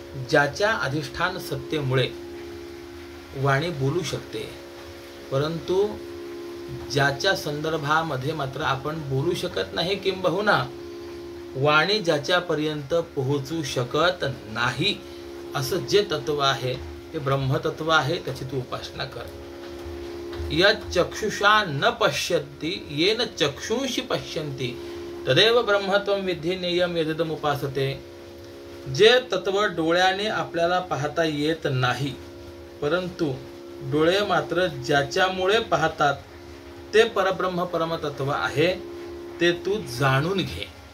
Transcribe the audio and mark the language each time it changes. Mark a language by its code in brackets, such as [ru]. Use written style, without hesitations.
[mr] ज्याच्या अधिष्ठान सत्तेमुळे वाणी बोलू शकते, परंतु ज्याच्या संदर्भामध्ये मात्र आपण बोलू शकत नाही, किंबहुना वाणी ज्याच्यापर्यंत पोहोचू शकत नाही, असं जे तत्व आहे ते ब्रह्मतत्व आहे. त्याची तू उपासना कर. [sa] यत् चक्षुषा न पश्यन्ति येन चक्षुंषि पश्यन्ति तदेव ब्रह्मत्वं विद्धि नेयम यदिदमुपासते. [mr] जे तत्व डोळ्याने आपल्याला पाहता येत नाही, परंतु डोळे मात्र ज्याच्यामुळे पाहतात ते परब्रह्म परमतत्व आहे, ते तू जाणून घे.